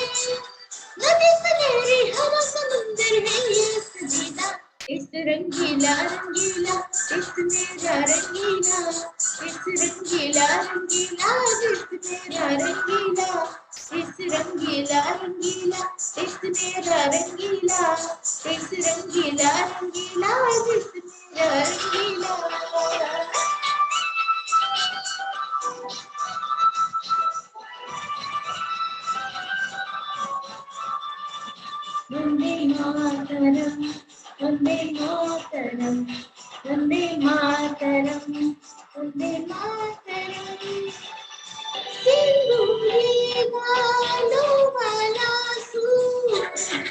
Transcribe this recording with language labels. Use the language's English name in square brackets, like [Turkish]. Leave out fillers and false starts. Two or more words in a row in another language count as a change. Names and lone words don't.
[Hindi] नदी सनहरी हवा समुंदर है ये सजीला, इस रंगीला रंगीला इस मेरा रंगीला, इस रंगीला रंगीला इस मेरा रंगीला, इस रंगीला रंगीला इस मेरा रंगीला, इस रंगीला रंगीला इस मेरा रंगीला। [Sanskrit] वंदे मातरम वंदे मातरम [Hindi] वंदे मातरम वंदे मातरम, सिंदूरी गालों वाला सूरज